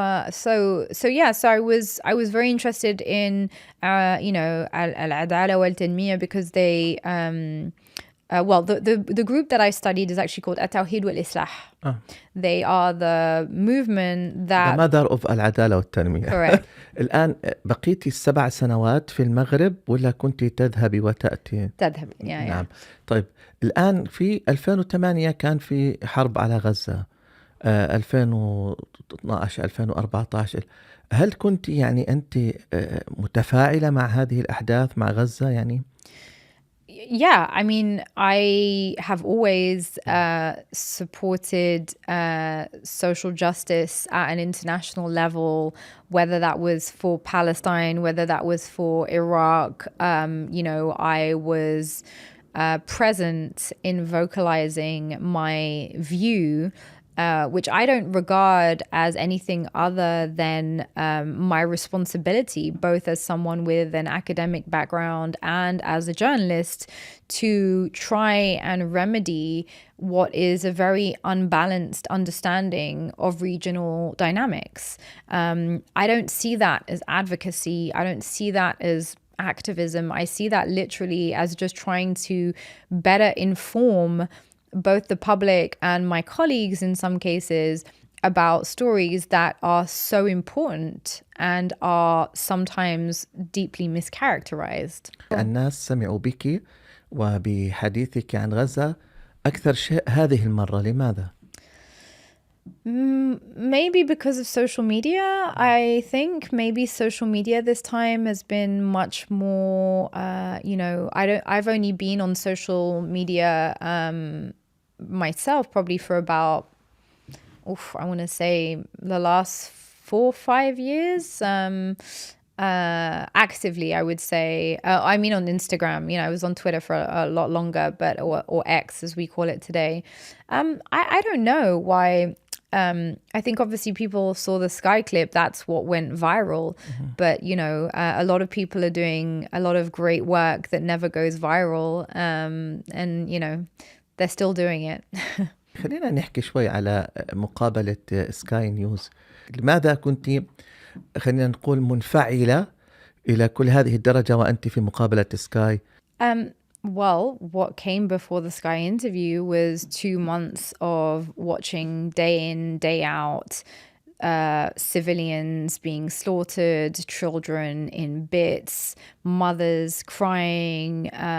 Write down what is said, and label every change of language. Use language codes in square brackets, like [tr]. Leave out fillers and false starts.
[en] So I was very interested in العدالة والتنمية because they the group that I studied is actually called التوحيد والإصلاح. They are the movement that the mother of العدالة والتنمية. Correct. [ar] الآن بقيتي 7 سنوات في المغرب ولا كنتي تذهبي وتأتي؟ تذهب نعم. طيب الآن في 2008 كان في حرب على غزة، 2012 2014. هل كنت يعني أنت متفاعلة مع هذه الأحداث مع غزة يعني؟ [en] Yeah, I mean, I have always supported social justice at an international level, whether that was for Palestine, whether that was for Iraq. I was present in vocalizing my view, which I don't regard as anything other than my responsibility, both as someone with an academic background and as a journalist, to try and remedy what is a very unbalanced understanding of regional dynamics. I don't see that as advocacy. I don't see that as activism. I see that literally as just trying to better inform both the public and my colleagues in some cases about stories that are so important and are sometimes deeply mischaracterized. [ar] الناس سمعوا بك وبحديثك عن غزة أكثر شيء هذه المرة، لماذا؟ [en] Maybe because of social media. I think maybe social media this time has been much more, I've only been on social media myself probably for about, I want to say the last 4 or 5 years. Actively, I would say. I mean, on Instagram. I was on Twitter for a lot longer, but or X as we call it today. I don't know why. I think obviously people saw the Sky clip. That's what went viral. Mm-hmm. But a lot of people are doing a lot of great work that never goes viral. And they're still doing it. [ar] خلينا نحكي شوي على مقابلة سكاي نيوز. لماذا كنت خلينا نقول منفعلة إلى كل هذه الدرجة وأنت في مقابلة سكاي؟ [en] Well, what came before the Sky interview was 2 months of watching day in, day out, civilians being slaughtered, children in bits, mothers crying.